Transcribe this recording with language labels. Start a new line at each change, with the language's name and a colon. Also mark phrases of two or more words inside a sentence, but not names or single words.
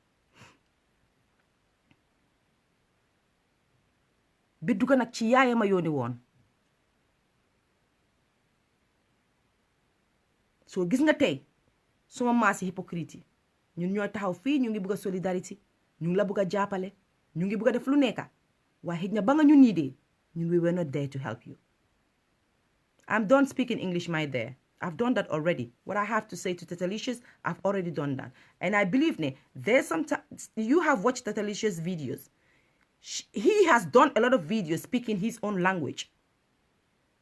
Wolof: bi dugga nag ci yaayama yooni woon soo gis nga tey suma maasi hypocrite yi ñun ñooy taxaw fii ñu ngi bëgg a solidarité ñu ngi la bëgg a jàppale ñu ngi bëgg a def lu nekka waaye xëj na ba nga ñu nii dee ñun
English: we were not there to help you. I'm done speaking English, my dear. I've done that already. What I have to say to Tatelicious, I've already done that. And I believe there's some you have watched Tatelicious videos. He has done a lot of videos speaking his own language.